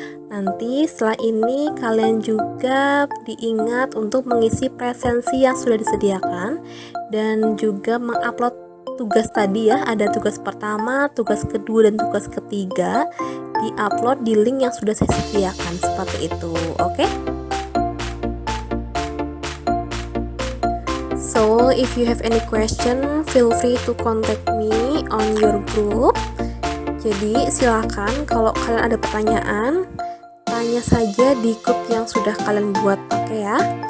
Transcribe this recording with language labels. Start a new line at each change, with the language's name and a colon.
Indonesian: Nanti setelah ini kalian juga diingat untuk mengisi presensi yang sudah disediakan dan juga mengupload tugas tadi ya. Ada tugas pertama, tugas kedua, dan tugas ketiga diupload di link yang sudah saya sediakan seperti itu. Oke?
English: So, if you have any question, feel free to contact me on your group.
Indonesian: Jadi silakan kalau kalian ada pertanyaan, tanya saja di grup yang sudah kalian buat, oke ya.